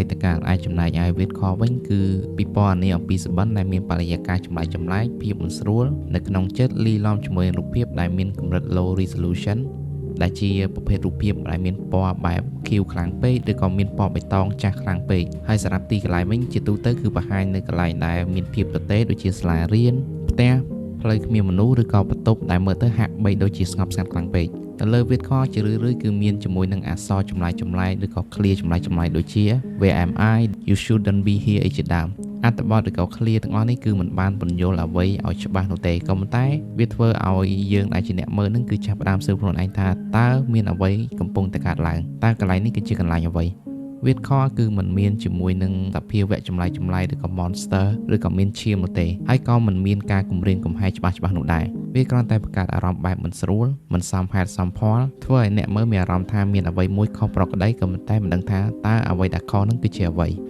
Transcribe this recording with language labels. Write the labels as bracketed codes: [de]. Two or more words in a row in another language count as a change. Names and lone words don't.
[km] តកាលឯចំណែកឯ Vidcore វិញគឺពិពណ៌នាអំពីសុបិនដែលមានបរិយាកាសចម្លែកភាពមិនស្រួលនៅក្នុងចិត្តលីឡំជាមួយរូបភាពដែលមានកម្រិត [en] low resolution [km] ដែលជាប្រភេទរូបភាពដែលមានពណ៌បែបខៀវខ្លាំងពេកឬក៏មានពណ៌បៃតងចាស់ ខ្លាំងពេកហើយសម្រាប់ទីកន្លែងវិញជាទូទៅគឺបង្ហាញនៅកន្លែងដែលមានភាពទទេដូចជាសាលារៀនផ្ទះផ្លូវគ្មានមនុស្សឬក៏បន្ទប់ដែលមើលទៅហាក់បីដូចជាស្ងប់ស្ងាត់ ខ្លាំងពេកនៅលើ Vidcore ជារឿយៗគឺមានជាមួយនឹងអក្សរចម្លែកឬក៏ឃ្លាចម្លែកដូចជា [en] Where am I you shouldn't be here [km] ជាដើមអ ត្ថបទឬក៏ឃ្លាទាំងអស់នេះគឺមិនបានបញ្យល់អ្វីឲ្យច្បាស់នោះទេក៏ប៉ុន្តែវាធ្វើឲ្យយើងដែលជាអ្នកមើលនឹងគឺចាប់ផ្ដើមស៊ើបខ្លួនឯងថាតើមានអ្វីកំពុងតែកើតឡើងតើកន្លែងនេះគឺជាកន្លែងអ្វីVidcore គឺមិនមានជាមួយនឹងសភាវៈចម្លែកឬក៏ monster ឬក៏មានឈាមនោះទេហើយក៏មិនមានការគំរាមកំហែងច្បាស់នោះដែរវាគ្រាន់តែបង្កើតអារម្មណ៍បែបមិនស្រួលមិនសមហេតុសមផលធ្វើឲ្យអ្នកមើលមានអារម្មណ៍ថាមានអ្វីមួយខុសប្រក្រតីក៏ប៉ុន្តែមិនដឹងថាតើអ្វីដែលខុសនោះគឺជាអ្វី